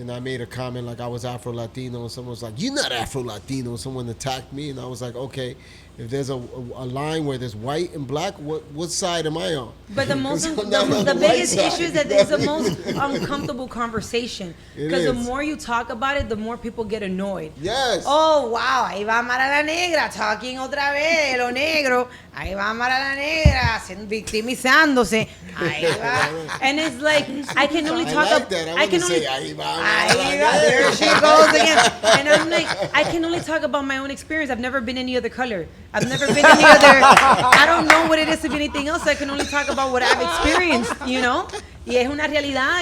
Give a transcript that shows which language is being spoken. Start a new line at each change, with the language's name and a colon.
English: And I made a comment like I was Afro-Latino, and someone was like, "You're not Afro-Latino." Someone attacked me, and I was like, "Okay, if there's a line where there's white and black, what side am I on?" But the biggest issue is that it's the most uncomfortable conversation. Because the more you talk about it, the more people get annoyed. Yes. Oh, wow,
Spanish: ahí va Amara La Negra
English: talking
Spanish: otra vez, lo negro. Ahí va Amara La Negra victimizándose. Ahí va.
English: And it's like, I can only talk about... I can only say,
Spanish: ahí va.
English: There she goes again. And I'm like, I can only talk about my own experience. I've never been any other color. I've never been any other... I don't know what it is to be anything else. I can only talk about what I've experienced, you know?
Spanish: Y es una realidad.